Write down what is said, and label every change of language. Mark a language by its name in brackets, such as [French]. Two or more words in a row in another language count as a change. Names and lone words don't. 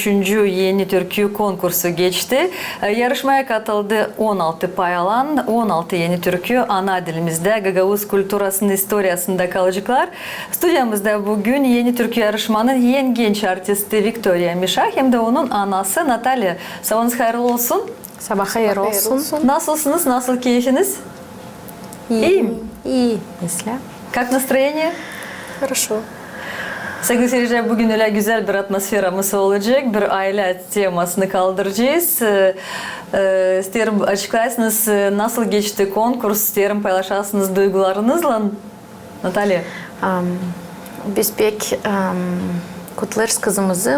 [Gagauz] yeni türkü konkursu geçti. Yarışmaya katıldı 16 payalan, 16 yeni türkü ana dilimizde Gagauz kulturasının historiasında kalacaklar. Stüdyamızda bugün yeni türkü yarışmanın en genç artisti Victoria Misha hem de onun anası Natalya. Sabahınız hayırlı olsun. Sabah hayırlı olsun. Nasılsınız? Nasıl keyfiniz? İyiyim. İyi mesela. [Russian] Как настроение? Хорошо. [Gagauz] Sevgili seyirciler, bugün öyle güzel bir atmosferamız olacak. Bir aile temasını kaldıracağız. İsterim açıklarsınız nasıl geçti konkurs, isterim paylaşarsınız duygularınızla. Natalya. Biz pek kutlarız kızımızı.